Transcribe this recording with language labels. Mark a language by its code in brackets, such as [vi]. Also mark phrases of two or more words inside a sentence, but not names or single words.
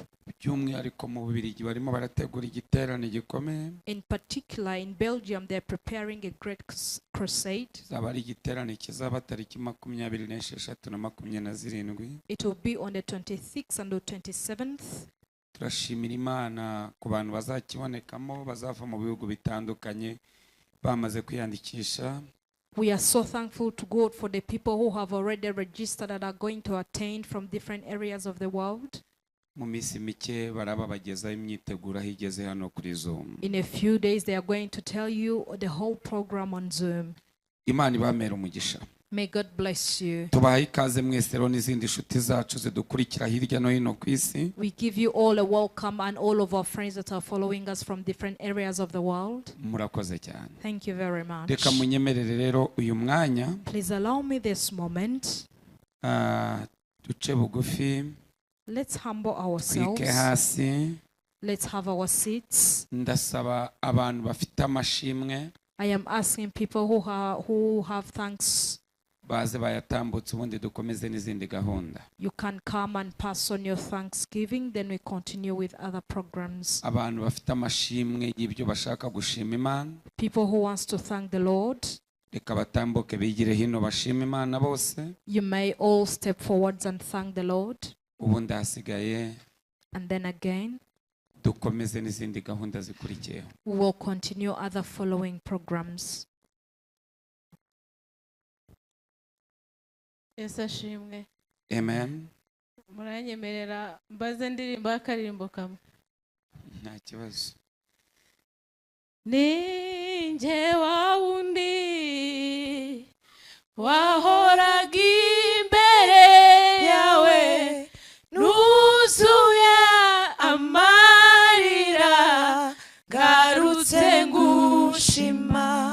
[en] In particular, in Belgium, they're preparing a great crusade. It will be on the 26th and the 27th. [rw] Turashimira Imana ku bantu bazakibonekamo bazava mu bihugu bitandukanye bamaze kwiyandikisha. [en] We are so thankful to God for the people who have already registered and are going to attend from different areas of the world. [rw] mu minsi mike baraba bagezaho imyiteguro higeze hano kuri Zoom. [en] In a few days, they are going to tell you the whole program on Zoom. [rw] Imana ibamere umugisha. [en] May God bless you. [rw] Tubahaye ikaze mwese rero n'izindi nshuti zacu zidukurikira hirya no hino ku isi. [en] We give you all a welcome and all of our friends that are following us from different areas of the world. [rw] Murakoze cyane. [en] Thank you very much. [rw] Reka munyemerere rero uyu mwanya. [en] Please allow me this moment. [rw] Duce bugufi. [en] Let's humble [rw] Twike [en] ourselves. [rw] hasi. [en] Let's have our seats. [rw] Ndasaba abantu bafite amashimwe. [en] I am asking people who have thanks. [rw] Baze bayatambutse ubundi dukomeze n'izindi gahunda. [en] You can come and pass on your thanksgiving, then we continue with other programs. [rw] Abantu bafite amashimwe y'ibyo bashaka gushima Imana. [en] People who wants to thank the Lord, [rw] Reka batambuke bigire hino bashima Imana bose. [en] you may all step forwards and thank the Lord. [rw] Ubundi hasigaye [en] And then again, [rw] dukomeze n'izindi gahunda zikurikiyeho. [en] we will continue other following programs. [rw] Ashimwe. Amen. Muranyemerera mbaze ndirimba akarimbo kamwe. Nta kibazo. Ninjye wa wundi wahoraga imbere yawe nuzuye amarira garutse ngushima